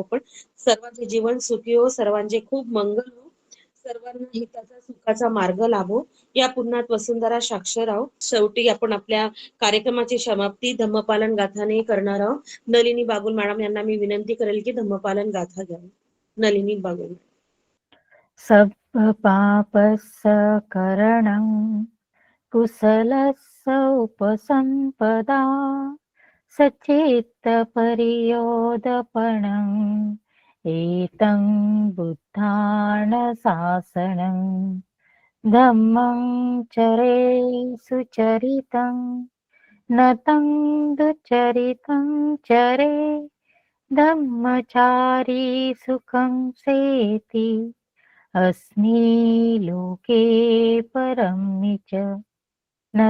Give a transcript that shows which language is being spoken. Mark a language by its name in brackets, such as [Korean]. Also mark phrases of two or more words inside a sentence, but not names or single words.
[Marathi] पण सर्वांचे जीवन सुखी हो, सर्वांचे खूप मंगल हो, सर्वांना हिताचा सुखाचा मार्ग लाभो या पुन्हात वसुंधरा साक्षर आहोत. शेवटी आपण आपल्या कार्यक्रमाची समाप्ती धम्मपालन गाथाने करणार आहोत. नलिनी बागुल मॅडम यांना मी विनंती करेल की धम्मपालन गाथा घ्यावी. नलिनी बागुल. [Pali] सब पापस्सकरणं कुशलस्य उपसंपदा सच्चित्तपरियोदपणम् एतं बुद्धानशासनं धम्मं चरे सुचरितं न तं दुचरितं चरे धम्मचारी सुखं सेति अस्मि लोके परं च न